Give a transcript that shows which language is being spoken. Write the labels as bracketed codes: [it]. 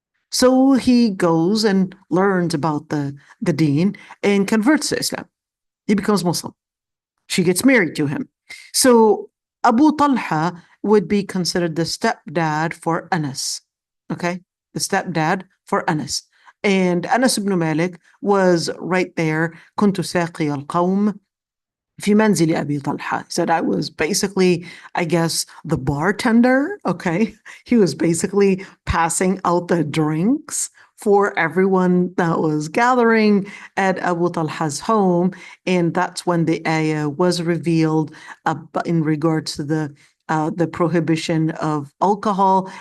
[en] So he goes and learns about the deen and converts to Islam. He becomes Muslim. She gets married to him. So Abu Talha would be considered the stepdad for Anas. Okay? The stepdad for Anas. And Anas ibn Malik was right there. [ar] كنت ساقي القوم في منزل أبي طلحة. [en] He said, I was basically, I guess, the bartender. Okay? He was basically passing out the drinks for everyone that was gathering at Abu Talha's home. And that's when the ayah was revealed in regards to the prohibition of alcohol.